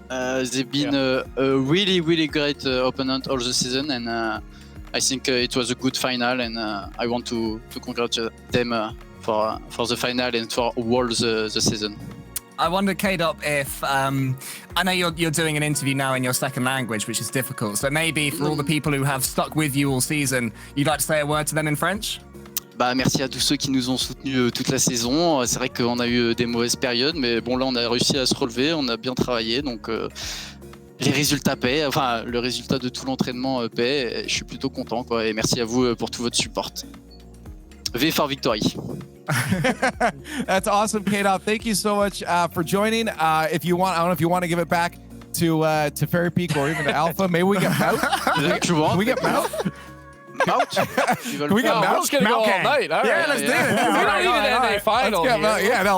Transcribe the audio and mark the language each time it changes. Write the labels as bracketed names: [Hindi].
[English] They've been a really, really great opponent all the season, and I think it was a good final, and I want to congratulate them for the final and for all the season. I wonder, K-Dop, if I know you're doing an interview now in your second language, which is difficult. So maybe for all the people who have stuck with you all season, you'd like to say a word to them in French? [French] Bah, merci à tous ceux qui nous ont soutenus toute la saison. C'est vrai qu'on a eu des mauvaises périodes, mais bon là on a réussi à se relever, on a bien travaillé, donc les résultats paient. Enfin, le résultat de tout l'entraînement paie. Je suis plutôt content, quoi. Et merci à vous pour tout votre support. [English] V for victory. That's awesome, K-Dop. Thank you so much for joining. If you want, I don't know if you want to give it back to Fairy Peak or even to Alpha. Maybe we get Mout. Can we get Mout? Mout? Can we get Mout? We're just gonna go all night. All right. Let's do it. We don't need an NA final.